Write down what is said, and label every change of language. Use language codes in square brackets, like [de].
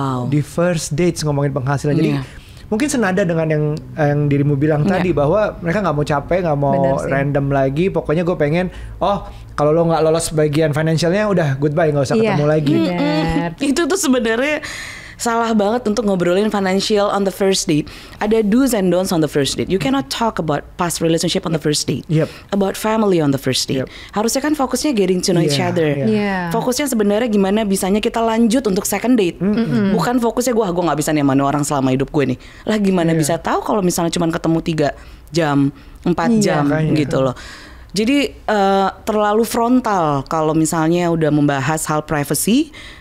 [id] Di first dates ngomongin penghasilan. Jadi mungkin senada dengan yang dirimu bilang tadi, bahwa mereka nggak mau capek, nggak mau random lagi. Pokoknya gue pengen, kalau lo nggak lolos bagian financialnya udah goodbye, nggak usah ketemu lagi. Itu tuh sebenarnya salah banget untuk ngobrolin financial [en] on the first date. Ada do's and don'ts on the first date. You cannot talk about past relationship on the first date. About family on the first date. [id] Harusnya kan fokusnya [en] getting to know each other. [id] Fokusnya sebenarnya gimana bisanya kita lanjut untuk second date. Bukan fokusnya gue nggak bisa nih mana orang selama hidup gue nih. Lah gimana bisa tahu kalau misalnya cuma ketemu 3 jam, 4 jam gitu loh. Jadi terlalu frontal kalau misalnya udah membahas hal privacy.